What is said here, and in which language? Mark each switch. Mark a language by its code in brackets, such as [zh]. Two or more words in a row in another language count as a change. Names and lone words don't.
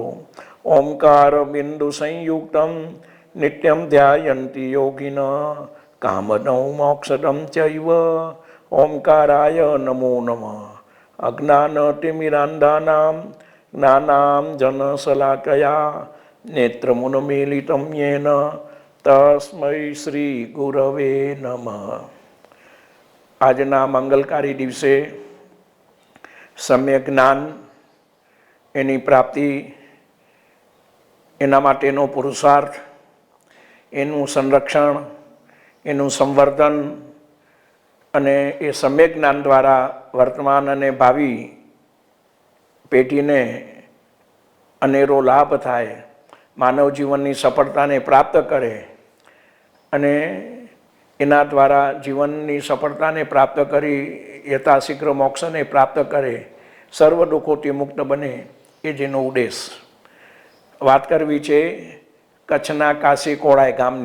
[sa] ओंकार बिंदु संयुक्तं नित्यं ध्यायन्ति योगिनः कामदं मोक्षदं चैव ओंकाराय नमो नमः। अज्ञानतिमिरान्धानां ज्ञानाञ्जनशलाकया नेत्रमुन्मीलितं येन तस्मै श्री गुरवे नमः। [gu] આજના મંગલકારી દિવસે સમ્યક જ્ઞાન એની પ્રાપ્તિ એના માટેનો પુરુષાર્થ એનું સંરક્ષણ એનું સંવર્ધન અને એ સમ્યક જ્ઞાન દ્વારા વર્તમાન અને ભાવિ પેઢીને અનેરો લાભ થાય, માનવ જીવનની સફળતાને પ્રાપ્ત કરે અને એના દ્વારા જીવનની સફળતાને પ્રાપ્ત કરી યથાશીઘ્ર મોક્ષને પ્રાપ્ત કરે, સર્વ દુઃખોથી મુક્ત બને એ જેનો ઉદ્દેશ વાત કરવી છે કચ્છના કાશી કોળાઈ ગામની।